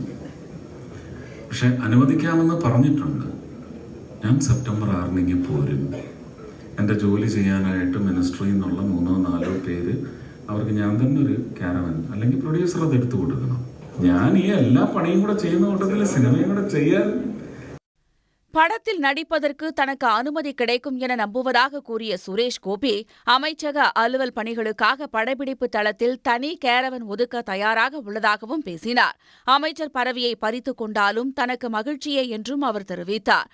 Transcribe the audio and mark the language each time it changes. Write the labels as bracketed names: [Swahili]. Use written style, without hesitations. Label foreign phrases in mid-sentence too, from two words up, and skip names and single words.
[Malayalam] പക്ഷെ അനുവദിക്കാമെന്ന് പറഞ്ഞിട്ടുണ്ട്. ഞാൻ സെപ്റ്റംബർ 6-ന് പോരും. എൻ്റെ ജോലി ചെയ്യാനായിട്ട് മിനിസ്ട്രിയിൽ നിന്നുള്ള 3-4 പേര് അവർക്ക് ഞാൻ തന്നെ ഒരു ക്യാരവൻ അല്ലെങ്കിൽ പ്രൊഡ്യൂസർ അത് എടുത്തു കൊടുക്കണം. ഞാൻ ഈ എല്ലാ പണിയും കൂടെ ചെയ്യുന്ന കൂട്ടത്തിൽ സിനിമയും കൂടെ ചെയ്യാൻ [Tamil] படத்தில் நடிப்பதற்கு தனக்கு அனுமதி கிடைக்கும் என நம்புவதாக கூறிய சுரேஷ் கோபி அமைச்சக அலுவல் பணிகளுக்காக படப்பிடிப்பு தளத்தில் தனி கேரவன் ஒதுக்க தயாராக உள்ளதாகவும் பேசினார். அமைச்சர் பதவியை பறித்துக் கொண்டாலும் தனக்கு மகிழ்ச்சியே என்றும் அவர் தெரிவித்தார்.